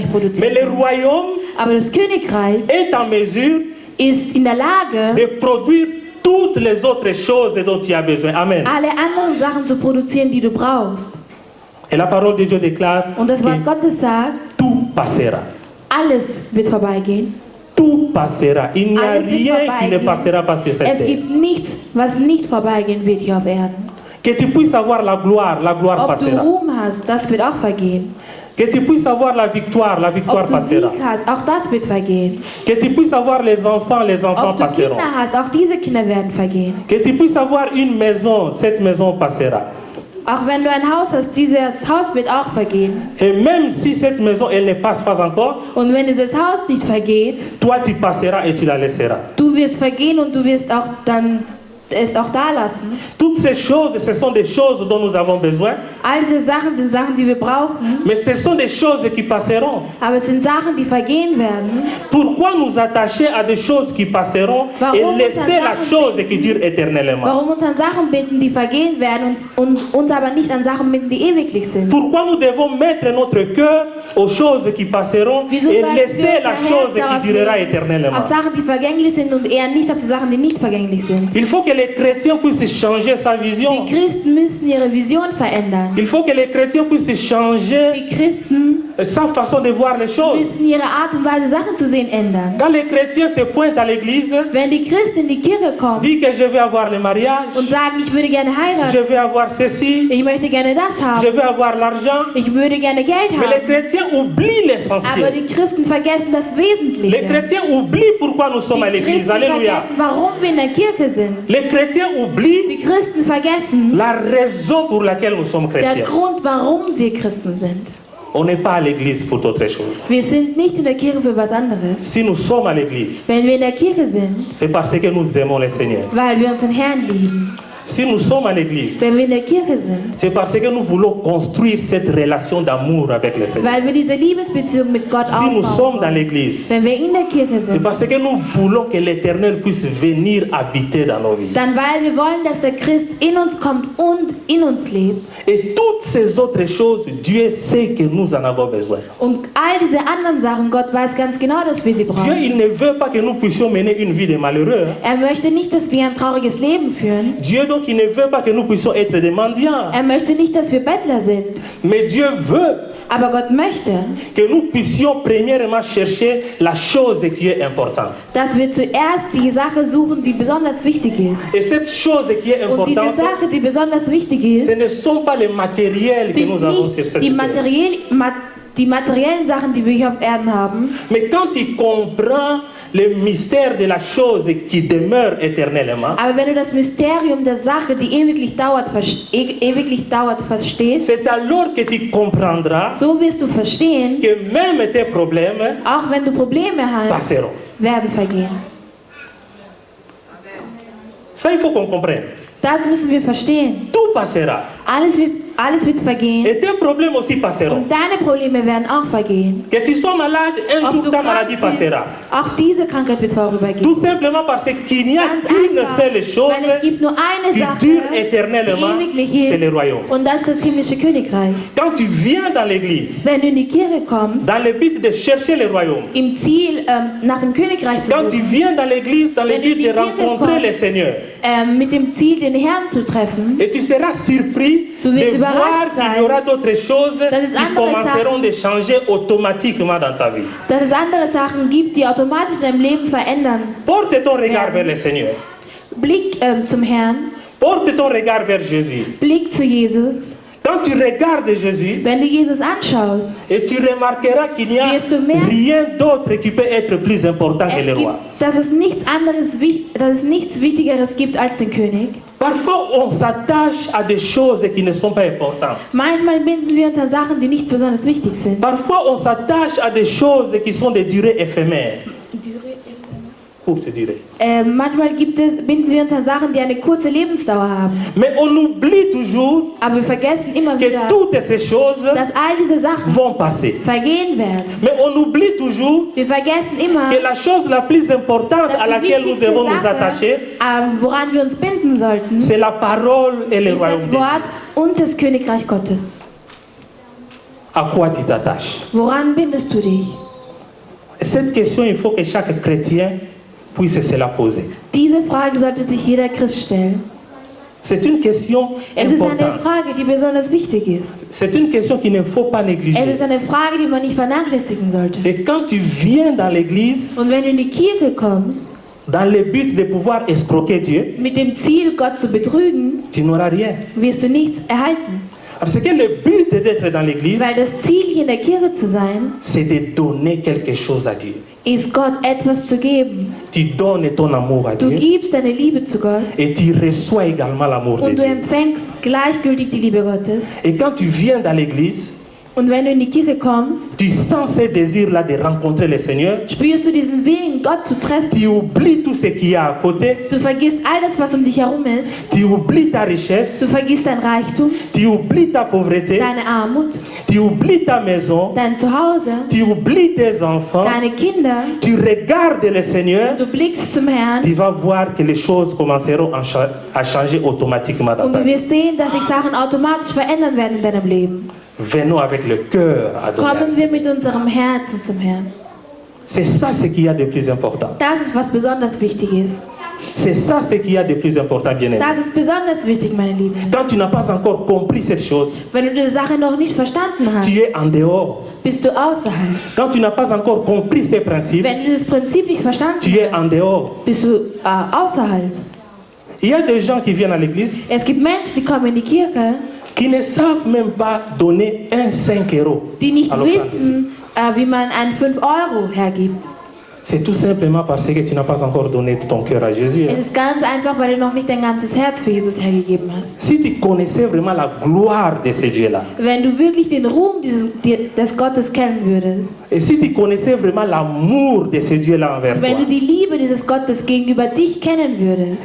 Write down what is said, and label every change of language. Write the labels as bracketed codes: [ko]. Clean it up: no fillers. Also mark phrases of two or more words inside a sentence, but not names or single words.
[fr] Mais [de] produzieren. [fr] le royaume [de] Aber das Königreich [fr] est en mesure [de] ist in der Lage, [fr] de produire toutes les autres choses dont tu as besoin. Amen. [de] alle anderen Sachen zu produzieren, die du brauchst. [fr] Et la parole de Dieu déclare [de] Und das Wort [fr] que [de] Gottes sagt, [fr] tout passera. [de] alles wird vorbeigehen. [fr] Tout passera. Il n'y a [de] Alles wird [fr] rien qui ne [de] vorbeigehen. [fr] passera pas sur cette [de] Es [fr] terre. [de] gibt nichts, was nicht vorbeigehen wird hier auf Erden. [fr] Que tu puisses avoir la gloire [de] Ob du [fr] passera. [de] Ruhm hast, das wird auch vergehen. [fr] Que tu puisses avoir la victoire [de] Ob du [fr] passera. [de] Sieg hast, auch das wird vergehen. [fr] Que tu puisses avoir les enfants [de] Ob du [fr] passeront. [de] Kinder hast, auch diese Kinder werden vergehen. [fr] Que tu puisses avoir une maison, cette maison passera. [de] Auch wenn du ein Haus hast, dieses Haus wird auch vergehen. [fr] Et même si cette maison, elle ne passe pas encore, [de] Und wenn dieses Haus nicht vergeht, [fr] toi tu passeras et tu la laisseras. [de] du wirst vergehen und du wirst auch dann es auch da lassen. [fr] Toutes ces choses, ce sont des choses dont nous avons besoin. [de] All diese Sachen sind Sachen, die wir brauchen, [fr] Mais ce sont des choses qui passeront. [de] aber es sind Sachen, die vergehen werden. [fr] Pourquoi nous attacher à des choses qui passeront et [de] Warum [fr] laisser [de] uns an [fr] la [de] Sachen [fr] chose qui dure éternellement? [de] Warum uns an Sachen binden, die vergehen werden und uns aber nicht an Sachen binden, die ewiglich sind? [fr] Pourquoi nous devons mettre notre cœur aux choses qui passeront [de] Wieso [fr] et [de] sollten wir [fr] laisser [de] unser [fr] la [de] Herz [fr] chose [de] darauf [fr] qui durera [de] legen, [fr] éternellement? [de] auf Sachen, die vergänglich sind und eher nicht auf die Sachen, die nicht vergänglich sind? [fr] Il faut que les chrétiens puissent changer sa vision. [de] Die Christen müssen ihre Vision verändern. [fr] Il faut que les chrétiens puissent changer [de] Die Christen [fr] sa façon de voir les choses. [de] müssen ihre Art und Weise, Sachen zu sehen, ändern. [fr] Quand les chrétiens se pointent à l'église, [de] Wenn die Christen in die Kirche kommen [fr] disent que je vais avoir le mariage, [de] und sagen, ich würde gerne [fr] je [de] heiraten, [fr] vais avoir ceci, [de] ich möchte gerne das [fr] je [de] haben, [fr] vais avoir l'argent, [de] ich würde gerne Geld [fr] mais les [de] haben, [fr] chrétiens oublient [de] aber [fr] l'essentiel. [de] die Christen vergessen das [fr] Les [de] Wesentliche. [fr] chrétiens oublient pourquoi nous sommes à [de] Die [fr] l'église. [de] Christen [fr] Alléluia. [de] vergessen, warum wir in der Kirche sind. [fr] Les chrétiens oublient [de] Die Christen vergessen [fr] la raison pour laquelle nous sommes [de] der [fr] chrétiens. [de] Grund, warum wir Christen sind. [fr] On n'est pas à l'église pour d'autres choses. [de] Wir sind nicht in der Kirche für was anderes. [fr] Si nous sommes à l'église, [de] Wenn wir in der Kirche sind, [fr] c'est parce que nous aimons le Seigneur. [de] weil wir unseren Herrn lieben. [fr] Si nous sommes à l'église, [de] Wenn wir in der Kirche sind, [fr] c'est parce que nous voulons construire cette relation d'amour avec le Seigneur. [de] weil wir diese Liebesbeziehung mit Gott [fr] Si nous sommes [de] aufbauen [fr] dans [de] wollen. [fr] l'église, [de] Wenn wir in der Kirche [fr] c'est [de] sind, [fr] parce que nous voulons que l'Éternel puisse venir habiter dans nos vies. [de] dann weil wir wollen, dass der Christ in uns kommt und in uns lebt. [fr] Et toutes ces autres choses, Dieu sait que nous en avons besoin. [de] Und all diese anderen Sachen, Gott weiß ganz genau, dass wir sie [fr] Dieu, [de] brauchen. [fr] il ne veut pas que nous puissions mener une vie de malheureux. [de] Er möchte nicht, dass wir ein trauriges Leben führen. [fr] Dieu, donc, il ne veut pas que nous puissions être des mendiants. [de] Er möchte nicht, dass wir Bettler sind. [fr] Mais Dieu veut [de] Aber Gott möchte, [fr] que nous puissions premièrement chercher la chose qui est importante. [de] dass wir zuerst die Sache suchen, die besonders wichtig ist. [fr] Et cette chose qui est [de] Und diese [fr] importante, [de] Sache, die besonders wichtig [fr] ce [de] ist, [fr] ne sont pas les matériels que [de] sind [fr] nous avons sur [de] nicht [fr] cette [de] die, [fr] terre. [de] die materiellen Sachen, die wir hier auf Erden haben. [fr] Mais quand tu comprends le mystère de la chose qui demeure éternellement, [de] Aber wenn du das Mysterium der Sache, die ewiglich dauert, verstehst, [fr] c'est alors que tu comprendras [de] so wirst du verstehen, [fr] que même tes problèmes [de] auch wenn du Probleme hast, [fr] passeront. [de] werden vergehen. [fr] Ça, il faut qu'on comprenne. [de] Das müssen wir verstehen. [fr] Tout passera. [de] Alles wird vergehen. [fr] Et tes problèmes aussi passeront. [de] Und deine Probleme werden auch vergehen. [fr] Que tu sois malade, un [de] Ob [fr] jour [de] du [fr] ta [de] krank [fr] maladie [de] bist, [fr] passera. [de] auch diese Krankheit wird vorübergehen. [fr] Tout simplement parce qu'il n'y a [de] Ganz [fr] qu'une [de] einfach, [fr] seule chose [de] weil es gibt nur eine [fr] qui [de] Sache, [fr] dure éternellement, [de] die ewiglich [fr] c'est le [de] ist, [fr] royaume. [de] und das ist das himmlische Königreich. [fr] Quand tu viens dans l'église, [de] Wenn du in die Kirche kommst, [fr] dans le but de chercher le royaume, [de] im Ziel nach dem Königreich zu [fr] quand tu [de] suchen, [fr] viens dans l'église, dans le [de] Wenn du in [fr] but [de] die [fr] de [de] Kirche [fr] rencontrer [de] kommst, [fr] le Seigneur, [de] mit dem Ziel, den Herrn zu treffen, [fr] et tu seras surpris [de] Du wirst [fr] de voir [de] überrascht [fr] qu'il y [de] sein, [fr] aura d'autres choses [de] dass es [fr] qui [de] andere [fr] commenceront de changer automatiquement dans ta vie. [de] dass es andere Sachen gibt, die automatisch dein Leben verändern. [fr] Porte ton regard [de] Ja. [fr] vers le Seigneur. [de] Blick zum Herrn, [fr] Porte ton regard vers Jésus. [de] Blick zu Jesus. [fr] Quand tu regardes Jésus, [de] Wenn du Jesus anschaust, [fr] et tu remarqueras qu'il n'y a [de] Wirst du merken, [fr] rien d'autre qui peut être plus important que le roi. [de] dass es nichts Wichtigeres gibt als den König. [fr] Parfois, on s'attache à des choses qui ne sont pas importantes. [de] Manchmal binden wir uns an Sachen, die nicht besonders wichtig sind. [fr] Parfois, on s'attache à des choses qui sont de durée éphémère. Courte durée. [de] Manchmal binden wir uns an Sachen, die eine kurze Lebensdauer haben. [fr] Mais on oublie toujours [de] Aber wir vergessen immer [fr] que [de] wieder, [fr] toutes ces choses [de] dass all diese Sachen [fr] vont passer. [de] vergehen werden. [fr] Mais on oublie toujours [de] Wir vergessen immer, [fr] que la chose la plus importante [de] dass [fr] à [de] die [fr] laquelle nous [de] wichtigste [fr] devons nous attacher, [de] Sache, woran wir uns binden sollten, [fr] c'est la parole et le [de] ist [fr] royaume [de] das [fr] de Dieu. [de] Wort und das Königreich Gottes. [fr] À quoi tu t'attaches? [de] Woran bindest du dich? [fr] Cette question, il faut que chaque chrétien puisse se la poser. [de] Diese Frage sollte sich jeder Christ stellen. [fr] C'est une question [de] Es ist eine [fr] importante. [de] Frage, die besonders wichtig ist. [fr] C'est une question qu'il ne faut pas [de] Es [fr] négliger. [de] ist eine Frage, die man nicht vernachlässigen sollte. [fr] Et quand tu viens dans l'église, [de] Und wenn du in die Kirche kommst, [fr] dans le but de pouvoir escroquer Dieu, [de] mit dem Ziel, Gott zu betrügen, [fr] tu n'auras rien. [de] wirst du nichts erhalten. [fr] Parce que le but d'être dans l'église, [de] Weil das Ziel, hier in der Kirche zu sein, [fr] c'est de donner quelque chose à Dieu. [de] ist Gott etwas zu geben. [fr] Tu donnes ton amour à [de] Du [fr] Dieu [de] gibst deine Liebe zu Gott [fr] et tu reçois également l'amour de [de] und du [fr] Dieu. [de] empfängst gleichgültig die Liebe Gottes. [fr] Et quand tu viens dans l'église, [de] Und wenn du in die Kirche kommst, [fr] tu sens ce désir-là de rencontrer le Seigneur, [de] spürst du diesen Willen, Gott zu treffen. [fr] tu oublies tout ce qu'il y a à côté, [de] Du vergisst alles, was um dich herum ist. [fr] tu oublies ta richesse, [de] Du vergisst dein Reichtum, [fr] tu oublies ta pauvreté, [de] deine Armut, [fr] tu oublies ta maison, [de] dein Zuhause, [fr] tu oublies tes enfants, [de] deine Kinder. [fr] tu regardes le Seigneur, [de] Du blickst zum Herrn [fr] tu vas voir que les choses commenceront à changer automatiquement dans [de] und [fr] ta [de] du [fr] vie. [de] wirst sehen, dass sich Sachen automatisch verändern werden in deinem Leben. [fr] Venons avec le cœur à donner. [de] Kommen wir mit unserem Herzen zum Herrn. [fr] C'est ça ce qu'il y a de plus important. [de] Das ist, was besonders wichtig ist. [fr] C'est ça ce qu'il y a de plus important, bien-aimé. [de] Das ist besonders wichtig, meine Lieben. [fr] Quand tu n'as pas encore compris cette chose, [de] Wenn du die Sache noch nicht verstanden hast, [fr] tu es en dehors. [de] bist du außerhalb. [fr] Quand tu n'as pas encore compris ces principes, [de] Wenn du das Prinzip nicht verstanden [fr] tu es en [de] hast, [fr] dehors. [de] bist du außerhalb. [fr] Il y a des gens qui viennent à l'église [de] Es gibt Menschen, die kommen in die Kirche, [fr] qui ne savent même pas donner un 5 euros. [de] die nicht [fr] à l'offrande. [de] wissen, wie man einen 5 Euro hergibt. [fr] C'est tout simplement parce que tu n'as pas encore donné ton cœur à Jésus. [de] Es ist ganz einfach, weil du noch nicht dein ganzes Herz für Jesus hergegeben hast. [fr] Si tu connaissais vraiment la gloire de ce Dieu-là, [de] Wenn du wirklich den Ruhm des Gottes kennen würdest, [fr] et si tu connaissais vraiment l'amour de ce Dieu-là envers [de] wenn [fr] toi, [de] du die Liebe dieses Gottes gegenüber dich kennen würdest,